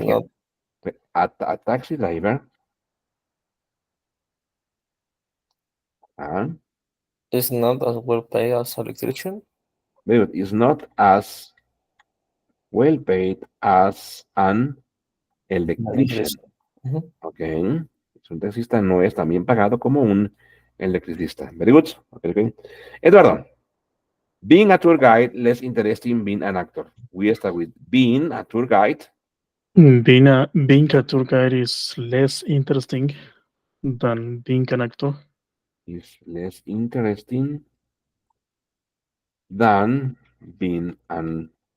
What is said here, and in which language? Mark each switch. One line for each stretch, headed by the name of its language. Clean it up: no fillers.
English: again. A taxi driver uh, is not as well paid as electrician. very good, is not as well paid as an electrician. Electrician. Mhm. Okay.
Spanish: Es un taxista no es tan bien pagado como un electricista.
English: Very good. Okay, okay. Eduardo, being a tour guide, less interesting being an actor. We start with being a tour guide Being a tour guide is less interesting than being an actor. is less interesting than being an.